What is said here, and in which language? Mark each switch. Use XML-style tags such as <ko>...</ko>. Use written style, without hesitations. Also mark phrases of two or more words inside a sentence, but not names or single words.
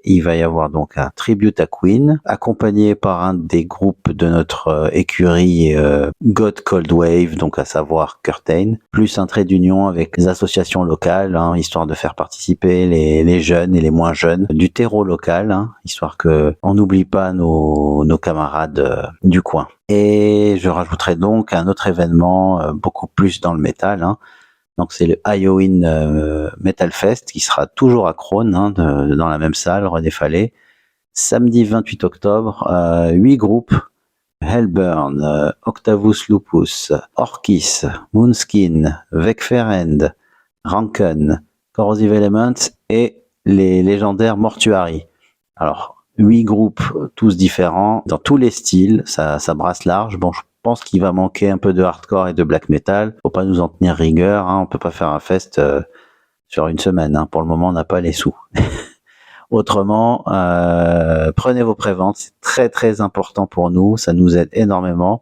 <fr>Il va y avoir donc un tribute à Queen, accompagné par un des groupes de notre écurie God Cold Wave, donc à savoir Curtain, plus un trait d'union avec les associations locales, histoire de faire participer les jeunes et les moins jeunes du terreau local, histoire que on n'oublie pas nos camarades du coin. Et je rajouterai donc un autre événement beaucoup plus dans le métal, donc c'est le Halloween Metal Fest qui sera toujours à Crône, dans la même salle, René Fallet. Samedi 28 octobre, 8 groupes: Hellburn, Octavus Lupus, Orkis, Moonskin, Vekferend, Ranken, Corrosive Elements et les légendaires Mortuary. Alors, 8 groupes, tous différents, dans tous les styles, ça brasse large. Bon, je pense qu'il va manquer un peu de hardcore et de</fr> <en>black metal.</en> <fr>Faut pas nous en tenir rigueur, on peut pas faire un fest sur une semaine. Pour le moment, on n'a pas les sous. Autrement, prenez vos préventes, c'est très très important pour nous, ça nous aide énormément.</fr>